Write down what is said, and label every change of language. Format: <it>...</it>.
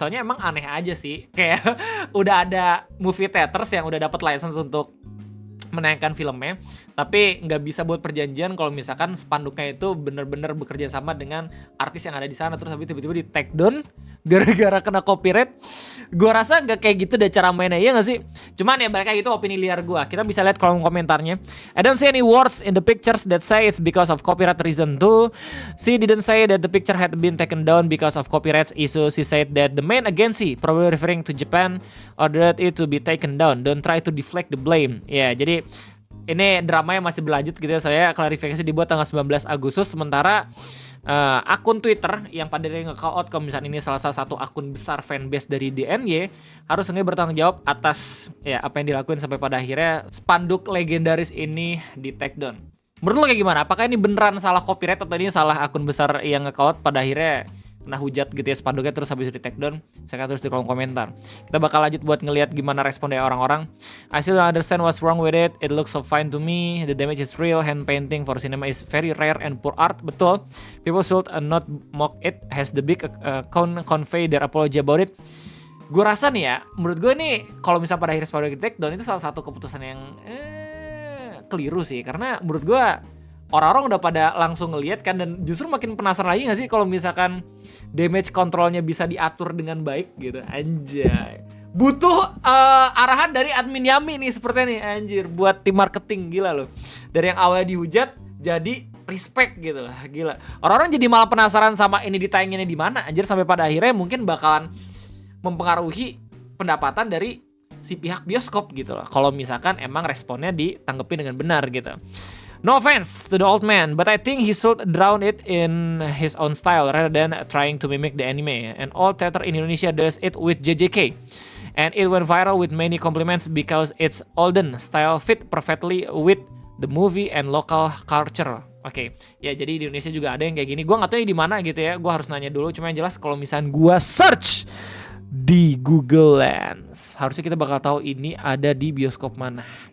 <id>Soalnya emang aneh aja sih, kayak udah ada movie theaters yang udah dapat license untuk menayangkan filmnya, tapi nggak bisa buat perjanjian kalau misalkan spanduknya itu bener-bener bekerja sama dengan artis yang ada di sana, terus habis tiba-tiba di take down gara-gara kena copyright. Gue rasa nggak kayak gitu deh cara mainnya, iya nggak sih? Cuman ya balik lagi itu opini liar gue. Kita bisa lihat kolom komentarnya.</id> <en>I don't see any words in the pictures that say it's because of copyright reason too. She didn't say that the picture had been taken down because of copyright issue. She said that the main agency, probably referring to Japan, ordered it to be taken down. Don't try to deflect the blame.</en> <id>Ya, jadi ini dramanya masih berlanjut gitu ya. Saya klarifikasi dibuat tanggal 19 Agustus. Sementara akun Twitter yang pada nge-call out kalau misalnya ini salah satu akun besar fanbase dari DNY, harusnya bertanggung jawab atas ya apa yang dilakuin sampai pada akhirnya spanduk legendaris ini di take down. Menurut lo kayak gimana? Apakah ini beneran salah copyright atau ini salah akun besar yang nge-call out pada akhirnya kena hujat gitu ya spanduknya terus habis itu di take down? Saya akan tulis di kolom komentar. Kita bakal lanjut buat ngelihat gimana respon dari orang-orang.</id> <en>I still don't understand what's wrong with it. It looks so fine to me. The damage is real. Hand painting for cinema is very rare and poor art. Betul. People should not mock it. Has the big convey their apology about it.</en> <id>Gue rasa nih ya, menurut gue nih kalau misalnya pada akhirnya spanduk di take down itu salah satu keputusan yang keliru sih, karena menurut gue orang-orang udah pada langsung ngelihat kan, dan justru makin penasaran lagi gak sih kalau misalkan damage controlnya bisa diatur dengan baik gitu. Anjay, butuh arahan dari admin Yami nih sepertinya nih, anjir, buat tim marketing. Gila loh, dari yang awalnya dihujat jadi respect gitu lah, gila. Orang-orang jadi malah penasaran sama ini ditayanginnya di mana anjir, sampai pada akhirnya mungkin bakalan mempengaruhi pendapatan dari si pihak bioskop gitu loh kalau misalkan emang responnya ditanggapi dengan benar gitu.</id> <en>No offense to the old man, but I think he should drown it in his own style rather than trying to mimic the anime. And all theater in Indonesia does it with JJK. And it went viral with many compliments because its olden style fit perfectly with the movie and local culture.</en> <id>Oke, ya jadi di Indonesia juga ada yang kayak gini. Gua nggak tahu di mana gitu ya. Gua harus nanya dulu. Cuma yang jelas kalau misalnya gua search di Google Lens, harusnya kita bakal tahu ini ada di bioskop mana.</id>